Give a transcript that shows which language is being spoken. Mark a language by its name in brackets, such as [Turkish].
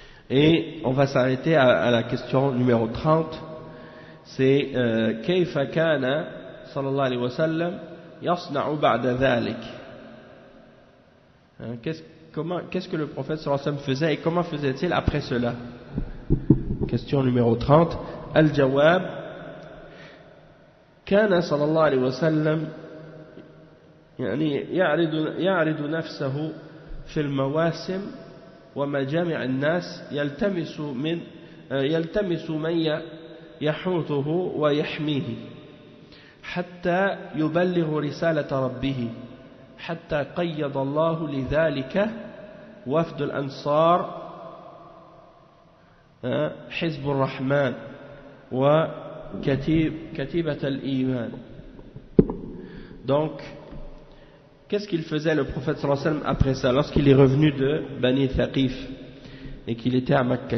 [French] Et on va s'arrêter à la question numéro 30, c'est [Arabic] كيف كان صلى الله عليه وسلم يصنع بعد ذلك. [French] Qu'est-ce que le prophète sallallahu alayhi wa sallam faisait et comment faisait-il après cela? Question numéro 30. [Arabic] Al-Jawab, كان صلى الله عليه وسلم يعني يعرض نفسه في المواسم ومجامع الناس يلتمس من يحوطه ويحميه حتى يبلغ رسالة ربه حتى قيض الله لذلك وفد الأنصار حزب الرحمن وكتيبة الإيمان. [French] Donc, qu'est-ce qu'il faisait le prophète sallallahu alayhi wa sallam après ça, lorsqu'il est revenu de Bani Thaqif et qu'il était à Mecca?